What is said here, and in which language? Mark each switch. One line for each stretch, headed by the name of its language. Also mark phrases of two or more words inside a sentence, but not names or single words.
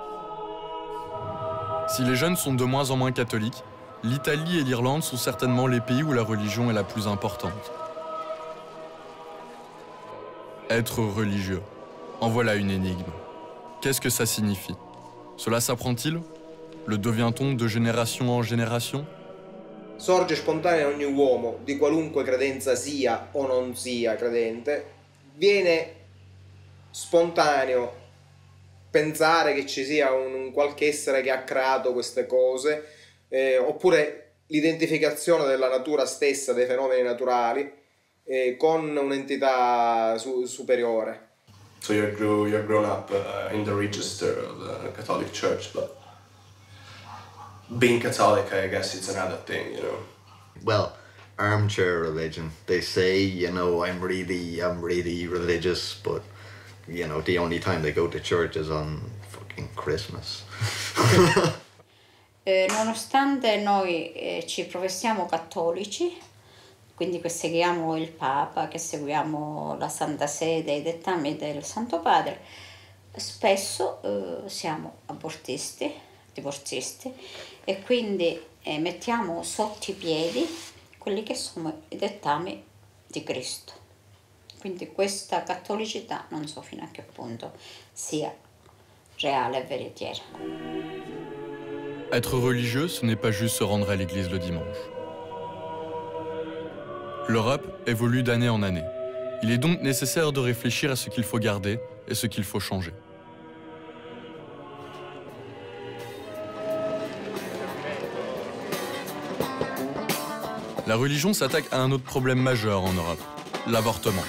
French: Si les jeunes sont de moins en moins catholiques, l'Italie et l'Irlande sont certainement les pays où la religion est la plus importante. Être religieux. En voilà une énigme. Qu'est-ce que ça signifie? Cela s'apprend-il? Le devient-on de génération en génération?
Italian: Sorge spontanea in ogni uomo, di qualunque credenza sia o non sia credente, viene spontaneo pensare che ci sia un qualche essere che ha creato queste cose, oppure l'identificazione della natura stessa, dei fenomeni naturali, con un'entità superiore.
English: So you're grown up in the register of the Catholic Church, but being Catholic, I guess it's another thing, you know. Well, armchair religion. They say, you know, I'm really religious, but you know, the only time they go to church is on fucking Christmas.
Italian: Nonostante noi ci professiamo cattolici, quindi che seguiamo il Papa, che seguiamo la Santa Sede, i dettami del Santo Padre, spesso siamo abortisti, divorzisti, e quindi mettiamo sotto i piedi quelli che sono i dettami di Cristo. Quindi questa cattolicità non so fino a che punto sia
French: réelle et véritière. Être religieux, ce n'est pas juste se rendre à l'église le dimanche. L'Europe évolue d'année en année. Il est donc nécessaire de réfléchir à ce qu'il faut garder et ce qu'il faut changer. La religion s'attaque à un autre problème majeur en Europe, l'avortement.